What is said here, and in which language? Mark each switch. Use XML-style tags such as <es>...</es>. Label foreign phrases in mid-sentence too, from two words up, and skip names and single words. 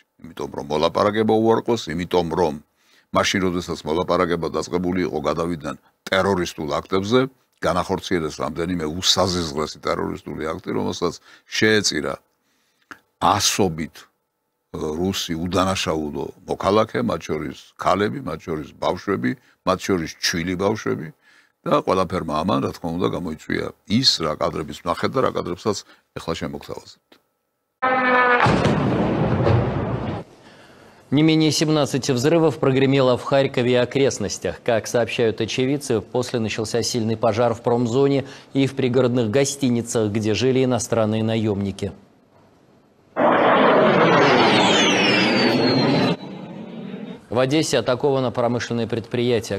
<ka>იმიტომ რომ მოლაპარაკება უარყოს, იმიტომ რომ მაშინ როდესაც მოლაპარაკება დაწყებული იყო, გადავიდნენ ტერორისტულ აქტებზე, განახორციელეს რამდენიმე უსაზღვრესი ტერორისტული აქტი, რომელსაც შეეწირა ასობით რუსი უდანაშაულო მოქალაქე, მათ შორის ქალები, მათ შორის ბავშვები, მათ შორის ჩვილი ბავშვები და ყველაფერმა ამან, რა თქმა უნდა, გამოიწვია ის რა კადრების ნახეთ და რა კადრებსაც ეხლა შემოგთავაზებთ.</ka> <ru>Не менее 17 взрывов прогремело в Харькове и окрестностях. Как сообщают очевидцы, после начался сильный пожар в промзоне и в пригородных гостиницах, где жили иностранные наемники. В Одессе атаковано промышленное предприятие.</ru>